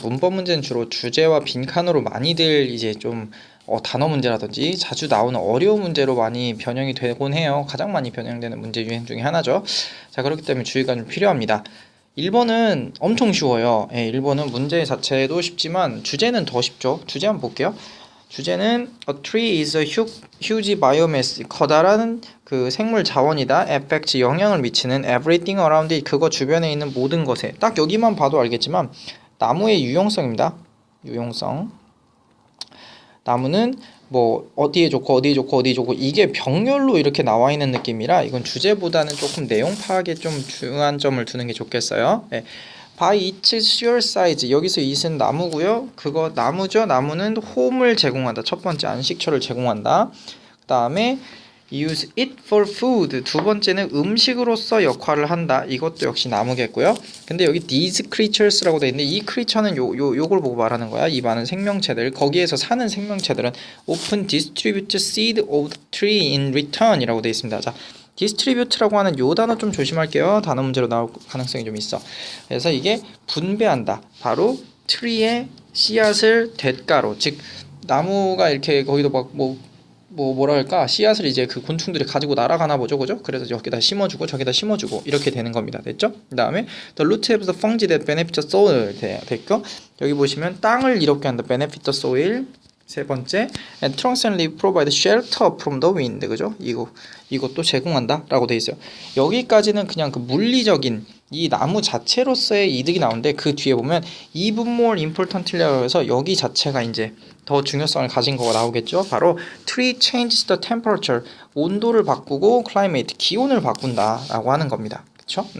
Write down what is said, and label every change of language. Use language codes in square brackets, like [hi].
[ko] 문법 문제는 주로 주제와 빈칸으로 많이들 이제 좀 단어 문제라든지 자주 나오는 어려운 문제로 많이 변형이 되곤 해요. 가장 많이 변형되는 문제 유형 중에 하나죠. 자, 그렇기 때문에 주의가 좀 필요합니다. 1번은 엄청 쉬워요. 1번은 문제 자체도 쉽지만 주제는 더 쉽죠. 주제 한번 볼게요. [en] 주제는 A tree is a huge biomass. [ko] 커다란 그 생물 자원이다. [en] Affects [ko] 영향을 미치는 [en] everything around it. [ko] 그거 주변에 있는 모든 것에. 딱 여기만 봐도 알겠지만 나무의 유용성입니다. 유용성. 나무는 뭐 어디에 좋고 어디에 좋고 어디에 좋고 이게 병렬로 이렇게 나와 있는 느낌이라 이건 주제보다는 조금 내용 파악에 좀 중요한 점을 두는 게 좋겠어요. [en] By its sheer size. [ko] 여기서 it은 나무고요. 그거 나무죠. 나무는 홈을 제공한다. 첫 번째 안식처를 제공한다. 그 다음에 [en] use it for food. [ko] 두 번째는 음식으로서 역할을 한다. 이것도 역시 나무겠고요. 근데 여기 [en] these creatures [ko] 라고 돼 있는데 이 creature는 요걸 보고 말하는 거야. 이 많은 생명체들, 거기에서 사는 생명체들은 [en] often distribute seed of the tree in return [ko] 이라고 돼 있습니다. 자, 디스트리뷰트라고 하는 요 단어 좀 조심할게요. 단어 문제로 나올 가능성이 좀 있어. 그래서 이게 분배한다. 바로 트리의 씨앗을 대가로, 즉 나무가 이렇게 거기도 막 뭐랄까 씨앗을 이제 그 곤충들이 가지고 날아가나 보죠, 그죠? 그래서 여기다 심어주고 저기다 심어주고 이렇게 되는 겁니다. 됐죠? 그 다음에 [en] the root of the fungi that benefit the soil [ko] 됐고, 여기 보시면 땅을 이롭게 한다. [en] benefit the soil. [ko] 세 번째, [en] and trunks and leaves provide shelter from the wind. [ko] 그죠? 이것도 제공한다 라고 돼 있어요. 여기까지는 그냥 그 물리적인 이 나무 자체로서의 이득이 나오는데 그 뒤에 보면 [en] even more importantly [ko] 라고 해서 여기 자체가 이제 더 중요성을 가진 거가 나오겠죠. [en] 바로 tree changes the temperature. [ko] 온도를 바꾸고 climate, 기온을 바꾼다 라고 하는 겁니다. 그쵸?